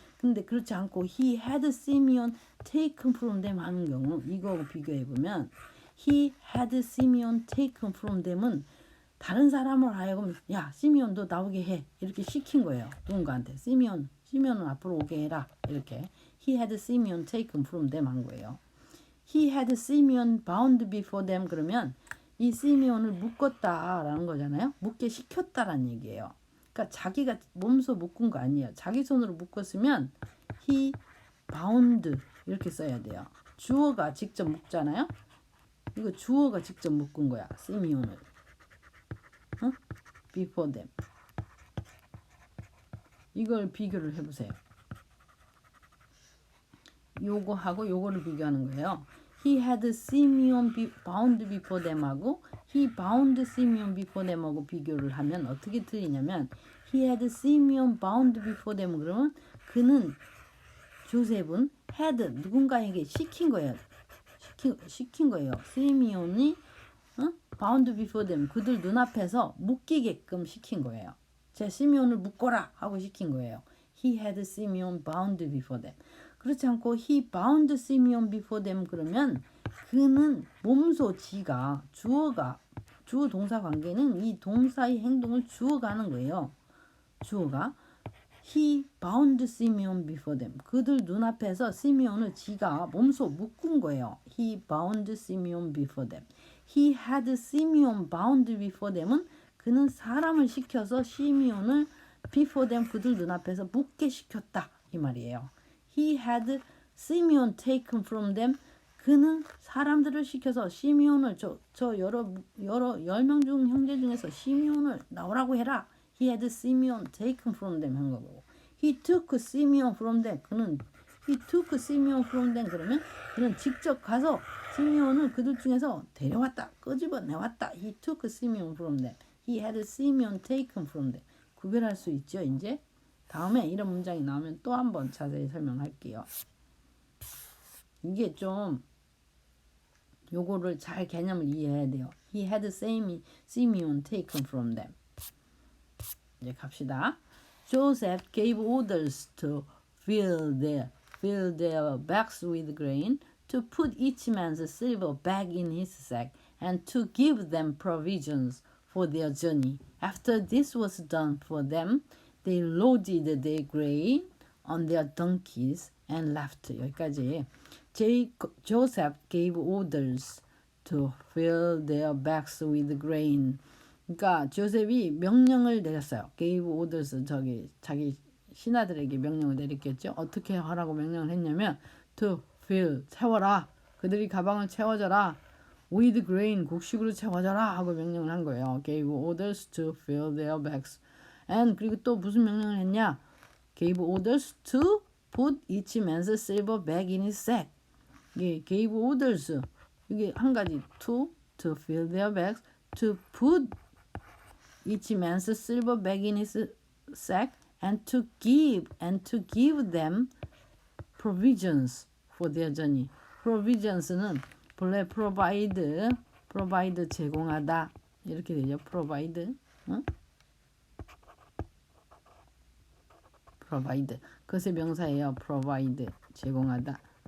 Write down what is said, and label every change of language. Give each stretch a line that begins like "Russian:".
Korean: 근데 그렇지 않고
English: he had Simeon taken from them
Korean: 하는 경우 이거하고 비교해 보면 he had Simeon taken from them은 다른 사람을 하여금 야 시미온도 나오게 해 이렇게 시킨 거예요. 누군가한테 시미온은 앞으로 오게 해라 이렇게
English: he had Simeon taken from them
Korean: 한 거예요.
English: He had Simeon bound before them
Korean: 그러면 이 시미온을 묶었다라는 거잖아요. 묶게 시켰다라는 얘기예요. 그러니까 자기가 몸소 묶은 거 아니에요. 자기 손으로 묶었으면
English: he bound
Korean: 이렇게 써야 돼요. 주어가 직접 묶잖아요. 이거 주어가 직접 묶은 거야. 시미온을.
English: before them.
Korean: 이걸 비교를 해보세요. 요거하고 요거를 비교하는 거예요.
English: He had Simeon bound before them
Korean: 하고
English: he bound Simeon before them
Korean: 하고 비교를 하면 어떻게 틀리냐면 he had Simeon
English: bound before them
Korean: 그러면 그는 조셉은 had 누군가에게 시킨 거예요. 시킨 거예요. 시미온이
English: bound before them
Korean: 그들 눈앞에서 묶이게끔 시킨 거예요. 제 시미온을 묶어라 하고 시킨 거예요.
English: He had Simeon bound before them.
Korean: 그렇지 않고
English: he bound Simeon before them
Korean: 그러면 그는 몸소 지가 주어 동사 관계는 이 동사의 행동을 주어가 하는 거예요. 주어가
English: he bound Simeon before them
Korean: 그들 눈앞에서 시미온을 지가 몸소 묶은 거예요.
English: He bound Simeon before them. He had Simeon bound before them
Korean: 은 그는 사람을 시켜서 시미온을 before them 그들 눈앞에서 묶게 시켰다 이 말이에요.
English: He had Simeon taken from them.
Korean: 그는 사람들을 시켜서 시미온을 저 여러 10명 중 형제 중에서 시미온을 나오라고 해라.
English: He had Simeon taken from them
Korean: 한 거고.
English: He took Simeon from them. He took Simeon from them
Korean: 그러면 그는 직접 가서 시미온을 그들 중에서 데려왔다. 끄집어내왔다.
English: He took Simeon from them. He had Simeon taken from them.
Korean: 구별할 수 있죠, 이제? 다음에 이런 문장이 나오면 또 한번 자세히 설명할게요. 이게 좀 요거를 잘 개념을 이해해야 돼요.
English: He had Simeon taken from them.
Korean: 이제 갑시다.
English: Joseph gave orders to fill their bags with grain, to put each man's silver bag in his sack, and to give them provisions for their journey. After this was done for them, they loaded their grain on their donkeys and left.
Korean: 여기까지.
English: Joseph gave orders to fill their bags with grain.
Korean: 그러니까 조셉이 명령을 내렸어요.
English: gave orders
Korean: 자기 신하들에게 명령을 내렸겠죠. 어떻게 하라고 명령을 했냐면
English: to fill
Korean: 채워라. 그들이 가방을 채워줘라.
English: with grain
Korean: 곡식으로 채워줘라 하고 명령을 한 거예요.
English: gave orders to fill their bags.
Korean: and 그리고 또 무슨 명령을 했냐?
English: gave orders to put each man's silver bag in his sack. 이게 gave orders
Korean: 이게 한 가지
English: to fill their bags, to put each man's silver bag in his sack, and to give them provisions for their journey.
Korean: provisions는 본래 provide 제공하다 이렇게 되죠. provide provide 그것의 명사예요. provide 제공하다.